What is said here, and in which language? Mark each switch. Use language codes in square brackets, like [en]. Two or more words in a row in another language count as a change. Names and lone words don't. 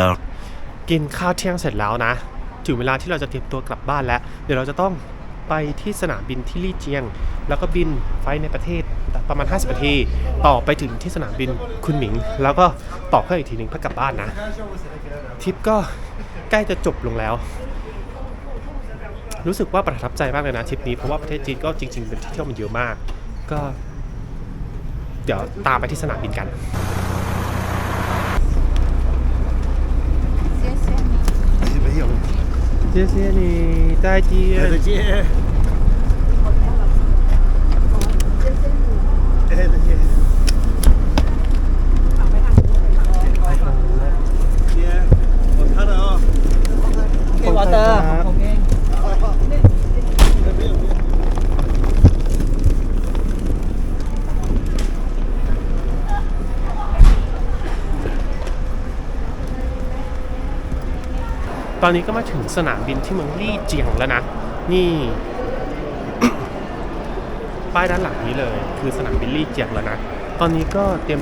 [th] กินข้าวเที่ยงเสร็จแล้วนะถึงเวลาที่เราจะเตรียมตัวกลับบ้านแล้วเดี๋ยวเราจะต้องไปที่สนามบินที่ลี่เจียงแล้วก็บินไฟล์ในประเทศประมาณ50นาทีต่อไปถึงที่สนามบินคุนหมิงแล้วก็ต่อเพื่ออีกทีนึงเพื่อกลับบ้านนะทริปก็ใกล้จะจบลงแล้ว รู้สึกว่าประทับใจมากเลยนะทริปนี้เพราะว่าประเทศจีนก็จริงๆเป็นที่เที่ยวมันเยอะมากก็เดี๋ยวตามไปที่สนามบินกัน [zh] 谢谢你再见再见 [en] water okay [th] ตอนนี้ก็มาถึงสนามบินที่เมืองลี่เจียงแล้วนะนี่ ป้ายด้านหลังนี้เลยคือสนามบินลี่เจียงแล้วนะตอนนี้ก็เตรียม